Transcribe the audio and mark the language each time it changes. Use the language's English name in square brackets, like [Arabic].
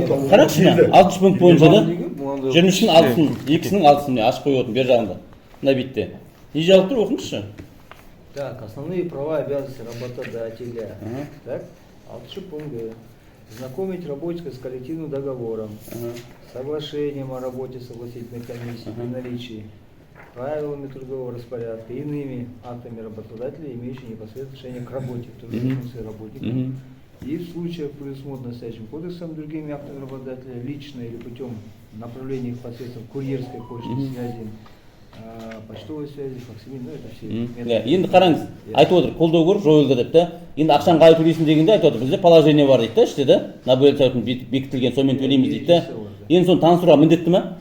[Kazakh] қарақшына, 60 пункт бойынша да, 23-дің 6-сын, 2-сінің 6-сын ашып қойып отырмын бер жағында, мына бетте. Не жазып тұр, оқыңызшы. [Russian] Так, основные права и обязанности работодателя. Так, 6 пункт. Знакомить работника с коллективным договором, соглашением о работе согласительной комиссии при наличии, правилами трудового распорядка, иными актами работодателя, имеющими непосредственное отношение к работе, в том числе функции работника, И в случаях, предусмотренных настоящим кодексом, другими актами работодателя, лично или путем направления их посредством курьерской почты связи, почтовой связи, факсимиль, ну это все методы. [Kazakh] Енді қараңыз, айтып отыр, қолдау көріп жойылды деп та. Енді ақшаны қалай төлейсің дегенде айтып отыр, бізде положение бар дейді да, іште да, набөл сайтын бекітілген, сонымен төлейміз дейді да. Енді соны таныстыруға міндетті ме?